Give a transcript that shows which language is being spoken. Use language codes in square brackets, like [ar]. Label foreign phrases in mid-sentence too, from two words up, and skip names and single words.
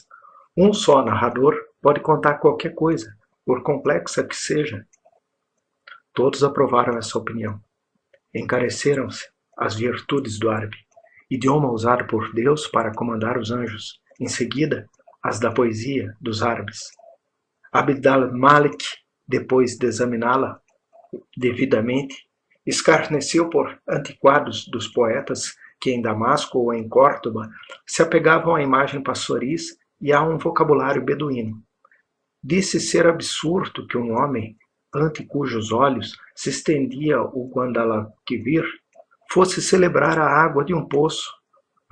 [pt] Um só narrador pode contar qualquer coisa, por complexa que seja. Todos aprovaram essa opinião. Encareceram-se as virtudes do árabe, idioma usado por Deus para comandar os anjos, em seguida, as da poesia dos árabes. Abd al-Malik, depois de examiná-la devidamente, escarneceu por antiquados dos poetas que em Damasco ou em Córdoba se apegavam à imagem pastoris e a um vocabulário beduíno. Disse ser absurdo que um homem, ante cujos olhos se estendia o Guadalquivir, fosse celebrar a água de um poço.